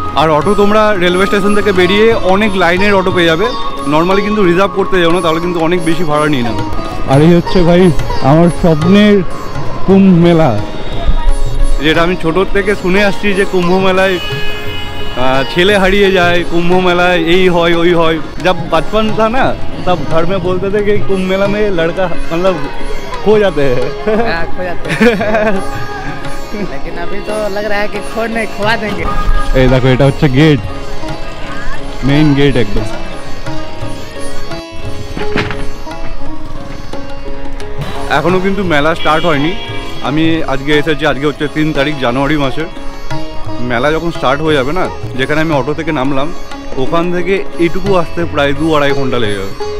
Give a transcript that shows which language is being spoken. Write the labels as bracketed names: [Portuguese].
[Bangla] আর auto তোমরা railway station থেকে বেরিয়ে অনেক লাইনের অটো পেয়ে যাবে, নর্মালি কিন্তু রিজার্ভ করতে যাও না, তাহলে কিন্তু অনেক বেশি ভাড়া নিয়ে নেবে। আর এই হচ্ছে ভাই আমার স্বপ্নের কুম্ভ মেলা, যেটা আমি ছোটোর থেকে শুনে আসছি যে কুম্ভ মেলায় ছেলে হারিয়ে যায়, কুম্ভ মেলায় এই হয় ওই হয়। [Hindi] जब बचपन था ना तब घर में बोलते थे कि कुंभ मेला में लड़का मतलब खो जाते हैं। खो जाते हैं लेकिन अभी तो लग रहा है कि खो नहीं, खुआ देंगे। [Bangla] এই দেখো এটা হচ্ছে গেট, মেইন গেট একদম। এখনো কিন্তু মেলা স্টার্ট হয়নি। আমি আজকে এসেছি, আজকে হচ্ছে 3 তারিখ জানুয়ারি মাসের। মেলা যখন স্টার্ট হয়ে যাবে না, যেখানে আমি অটো থেকে নামলাম ওখান থেকে এইটুকু আসতে প্রায় 2-2.5 ঘন্টা লেগে যাবে।